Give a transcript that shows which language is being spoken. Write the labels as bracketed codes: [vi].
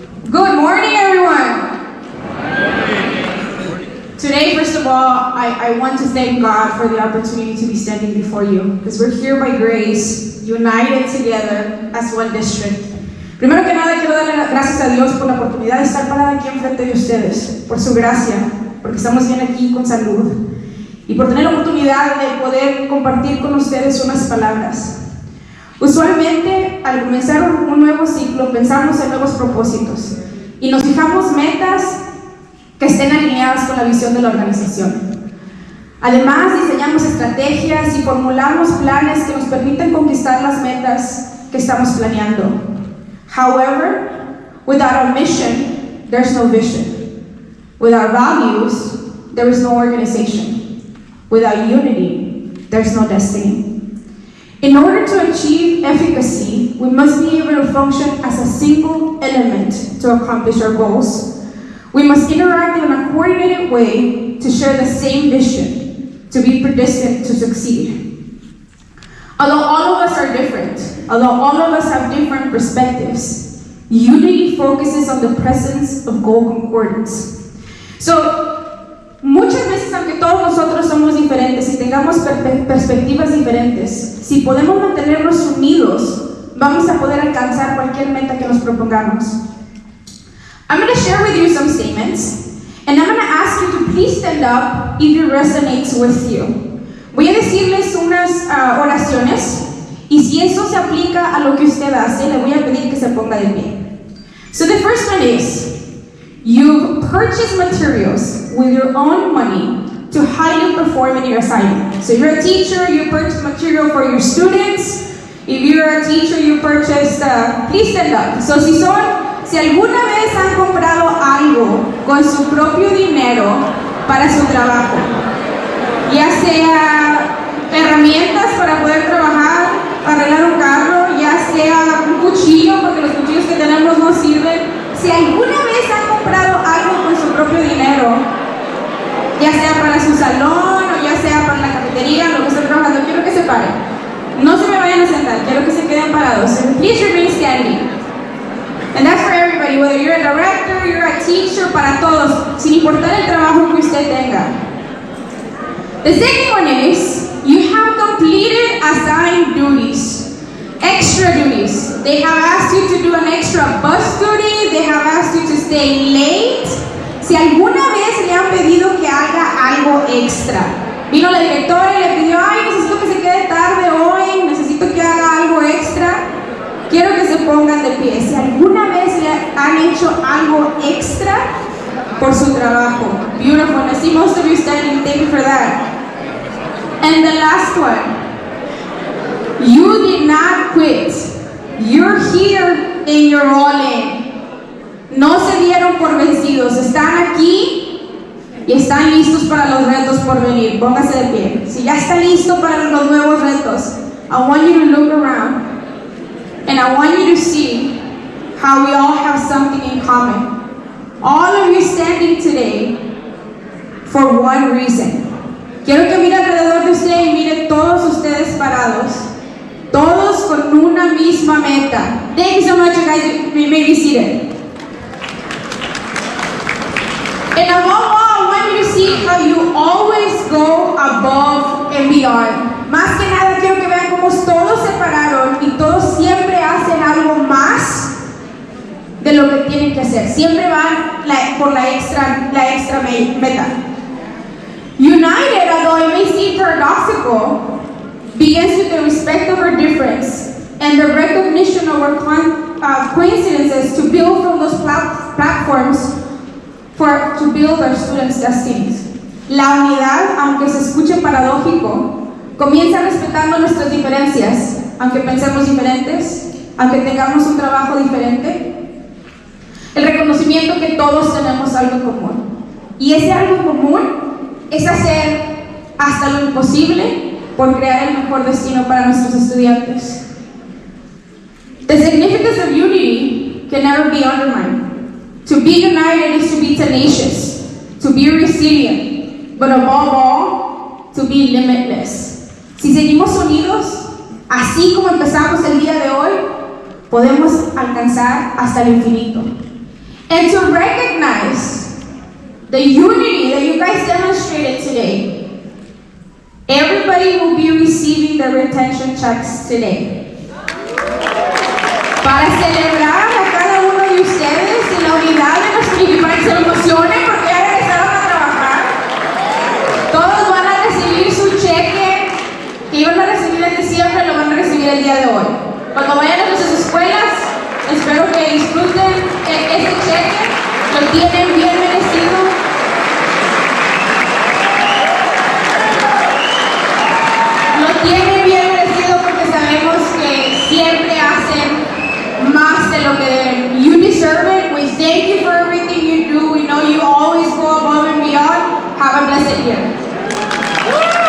[en] Good morning, everyone. Today, first of all, I want to thank God for the opportunity to be standing before you, because we're here by grace, united together as one district. [es] Primero que nada, quiero darle gracias a Dios por la oportunidad de estar parada aquí enfrente de ustedes, por su gracia, porque estamos bien aquí con salud, y por tener la oportunidad de poder compartir con ustedes unas palabras. Usualmente, al comenzar un nuevo ciclo, pensamos en nuevos propósitos y nos fijamos metas que estén alineadas con la visión de la organización. Además, diseñamos estrategias y formulamos planes que nos permiten conquistar las metas que estamos planeando. [en] However, without our mission, there's no vision. Without values, there is no organization. Without unity, there's no destiny. In order to achieve efficacy, we must be able to function as a single element to accomplish our goals. We must interact in a coordinated way to share the same vision, to be predestined to succeed. Although all of us are different, although all of us have different perspectives, unity focuses on the presence of goal concordance. [es] So, muchas veces, aunque todos nosotros somos diferentes y tengamos perspectivas diferentes, si podemos mantenernos unidos, vamos a poder alcanzar cualquier meta que nos propongamos. [en] I'm going to share with you some statements, and I'm going to ask you to please stand up if it resonates with you. [es] Voy a decirles unas oraciones, y si eso se aplica a lo que usted hace, le voy a pedir que se ponga de pie. [en] So the first one is, you've purchased materials with your own money to highly perform in your assignment. So if you're a teacher, you purchase material for your students. If you're a teacher, you purchase, please stand up. [es] So si alguna vez han comprado algo con su propio dinero para su trabajo, ya sea herramientas para poder trabajar, para arreglar un carro, ya sea un cuchillo, porque los cuchillos que tenemos no sirven. Si alguna vez han comprado algo con su propio dinero, ya sea para su salón o ya sea para la cafetería, lo que estén trabajando, quiero que se paren. No se me vayan a sentar, quiero que se queden parados. [en] So please remain standing. And that's for everybody, whether you're a director, you're a teacher, [es] para todos, sin importar el trabajo que usted tenga. [en] The second one is, you have completed assigned duties, extra duties. They have asked you to do an extra bus duty, they have asked you to stay late. [es] Si alguna vez le han pedido que haga algo extra, vino la directora y le pidió, necesito que se quede tarde hoy, necesito que haga algo extra, quiero que se pongan de pie. Si alguna vez le han hecho algo extra por su trabajo. [en] Beautiful. I see most of you standing. Thank you for that. And the last one. You did not quit. You're here and you're all in. [es] No se dieron por vencidos. Están aquí y están listos para los retos por venir. Póngase de pie. Si ya está listo para los nuevos retos, [en] I want you to look around and I want you to see how we all have something in common. All of you standing today for one reason. [es] Quiero que mire alrededor de usted y mire todos ustedes parados, todos con una misma meta. [en] Thank you so much, you guys. You may be seated. And above all, I want you to see how you always go above and beyond. [es] Más que nada, quiero que vean cómo todos se pararon y todos siempre hacen algo más de lo que tienen que hacer. Siempre van por la extra meta. [en] United, although it may seem paradoxical, begins with the respect of our difference and the recognition of our coincidences to build from those platforms to build our students' destinies. [es] La unidad, aunque se escuche paradójico, comienza respetando nuestras diferencias, aunque pensemos diferentes, aunque tengamos un trabajo diferente. El reconocimiento que todos tenemos algo en común. Y ese algo en común es hacer hasta lo imposible por crear el mejor destino para nuestros estudiantes. [en] The significance of unity can never be undermined. To be united is to be tenacious, to be resilient, but above all, to be limitless. [es] Si seguimos unidos, así como empezamos el día de hoy, podemos alcanzar hasta el infinito. [en] And to recognize the unity that you guys demonstrated today, everybody will be receiving their retention checks today. [es] Para celebrar a cada uno de ustedes en la unidad de nuestro equipo, para que se emocionen porque ya regresaron a trabajar. Todos van a recibir su cheque que iban a recibir en diciembre, lo van a recibir el día de hoy. Cuando vayan a sus escuelas, espero que disfruten este cheque, lo tienen bien merecido. Lo tienen bien merecido porque sabemos que siempre hacen más de lo que deben. [en] You deserve it. We thank you for everything you do. We know you always go above and beyond. Have a blessed year.